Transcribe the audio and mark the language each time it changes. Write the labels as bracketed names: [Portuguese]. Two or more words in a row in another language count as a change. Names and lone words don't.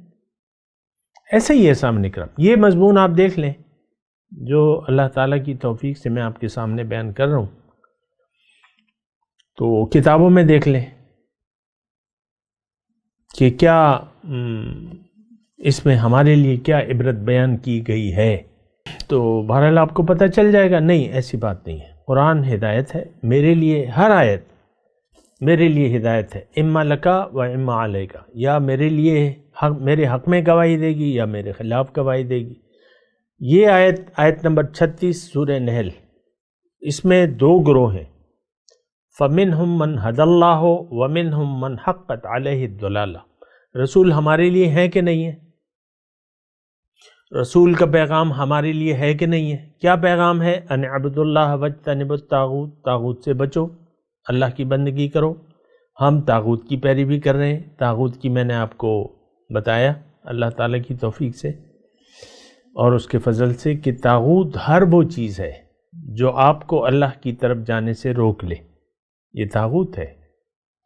[Urdu] ایسا ہی ہے سامنے کرام، یہ مضمون آپ دیکھ لیں جو اللہ تعالیٰ کی توفیق سے میں آپ کے سامنے بیان کر رہا ہوں، تو کتابوں میں دیکھ لیں کہ کیا اس میں ہمارے لیے کیا عبرت بیان کی گئی ہے، تو بہرحال آپ کو پتہ چل جائے گا۔ نہیں، ایسی بات نہیں ہے، قرآن ہدایت ہے میرے لیے، ہر آیت میرے لیے ہدایت ہے، [Arabic] اما لکا و اما علیکا، [Urdu] یا میرے لیے میرے حق میں گواہی دے گی یا میرے خلاف گواہی دے گی۔ یہ آیت نمبر 36 سورہ نحل، اس میں دو گروہ ہیں، [Arabic] فَمِنْهُمْ مَنْ هَدَى اللَّهُ وَمِنْهُمْ مَنْ حَقَّتْ عَلَيْهِ الضَّلَالَةُ۔ [Urdu] رسول ہمارے لیے ہے کہ نہیں ہے؟ رسول کا پیغام ہمارے لیے ہے کہ نہیں ہے؟ کیا پیغام ہے؟ [Arabic] ان اعبدوا اللہ واجتنبوا الطاغوت، [Urdu] طاغوت سے بچو، اللہ کی بندگی کرو۔ ہم طاغوت کی پیروی کر رہے ہیں، طاغوت کی میں نے آپ کو بتایا اللہ تعالیٰ کی توفیق سے اور اس کے فضل سے کہ طاغوت ہر وہ چیز ہے جو آپ کو اللہ کی طرف جانے سے روک لے، یہ طاغوت ہے۔